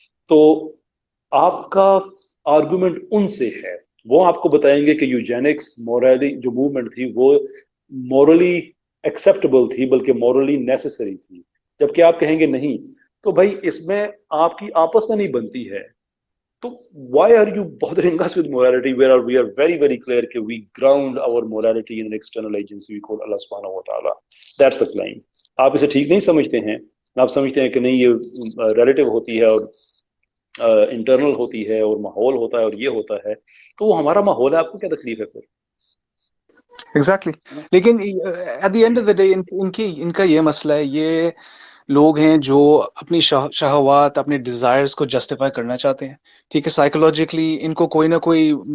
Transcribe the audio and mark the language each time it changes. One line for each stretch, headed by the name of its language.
Urdu: تو آپ کا آرگومنٹ ان سے ہے، وہ آپ کو بتائیں گے کہ یوجینکس مورالی جو موومنٹ تھی وہ مورلی ایکسیپٹیبل تھی، بلکہ مورلی نیسسری تھی. جبکہ آپ کہیں گے نہیں، تو بھائی اس میں آپ کی آپس میں نہیں بنتی ہے. تو
English: why are you bothering us with morality where we are very very clear
Urdu: کہ
English: we ground our morality in an external agency we call Allah subhanahu wa ta'ala. That's the claim.
Urdu: آپ اسے ٹھیک نہیں سمجھتے ہیں، آپ سمجھتے ہیں کہ نہیں یہ ریلیٹیو ہوتی ہے اور انٹرنل ہوتی ہے اور ماحول ہوتا ہے اور یہ ہوتا ہے، تو وہ ہمارا ماحول ہے، آپ کو کیا تکلیف ہے پھر؟
English: Exactly.
Urdu: لیکن
English: at the end of the day
Urdu: ان کا یہ مسئلہ ہے، یہ لوگ ہیں جو اپنی شہوات، اپنے ڈیزائرز کو جسٹیفائی کرنا چاہتے ہیں. ٹھیک ہے، سائیکولوجیکلی ان کو کوئی نہ کوئی